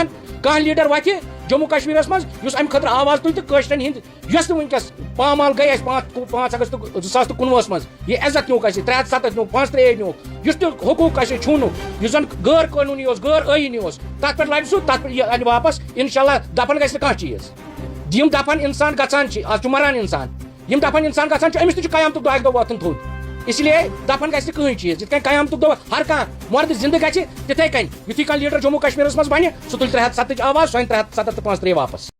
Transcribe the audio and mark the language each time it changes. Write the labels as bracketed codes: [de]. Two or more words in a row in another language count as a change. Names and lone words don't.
[ks] کانٛہہ لیٖڈر وَتھِ جموں کشمیٖرس منٛز یُس اَمہِ خٲطرٕ آواز تُلہِ تہٕ کٲشرٮ۪ن ہٕنٛدۍ یۄس نہٕ وٕنکیٚس پامال گٔے اَسہِ 5 اگست 2019 منٛز یہِ عزت نیوٗکھ اَسہِ 307 نیوٗکھ 35 نیوٗکھ یُس تہِ حقوٗق اَسہِ چھوٗنُکھ یُس زن غٲر قٲنوٗنی اوس غٲر ٲیٖنی اوس تتھ پٮ۪ٹھ لڑِ سُہ تتھ پٮ۪ٹھ یہِ انہِ واپس انشاءاللہ. دفن گژھِ نہٕ کانٛہہ چیٖز. یِم دفن انسان گژھان چھِ آز چھُ مران انسان. یِم دفن انسان گژھان چھِ أمِس تہِ چھُ قیامتُک دۄہ اکہِ دۄہ وۄتھُن تھوٚد. [ur] اس لیے [ks] دفن گژھِ نہٕ کٕہٕنۍ چیٖز یِتھ کٔنۍ قیامتُک دۄہ ہر کانٛہہ مردٕ زِندٕ گژھِ تِتھٕے کٔنۍ یُتھُے کانٛہہ لیٖڈر جموں کشمیٖرس منٛز بنہِ سُہ تُلہِ 307 آواز سۄ أنۍ 335 واپس.